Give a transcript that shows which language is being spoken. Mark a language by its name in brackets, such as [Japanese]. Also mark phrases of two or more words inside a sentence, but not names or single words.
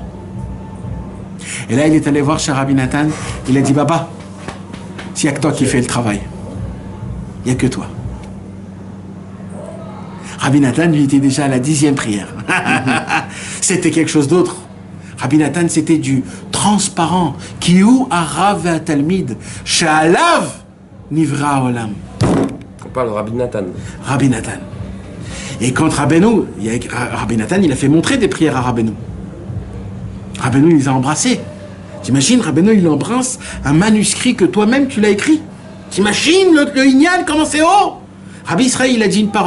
[French] Et là, il est allé voir chez Rabbi Nathan, il a dit, Baba, s'il n'y a que toi qui fais le travail, il n'y a que toi. Rabbi Nathan, lui, était déjà à la 10e prière. C'était quelque chose d'autre. Rabbi Nathan, c'était du transparent. [Hebrew] כי הוא הרב והתלמיד, שעליו נברא עולם. [French] On parle de Rabbi Nathan. Rabbi Nathan. Et quand Rabbeinu, Rabbi Nathan, il a fait montrer des prières à Rabbeinu. Rabbeinu, il les a embrassées. T'imagines, Rabbeinu, il embrasse un manuscrit que toi-même, tu l'as écrit. T'imagines le Inyan, comment c'est haut? Rabbi Israël, il a dit une parole.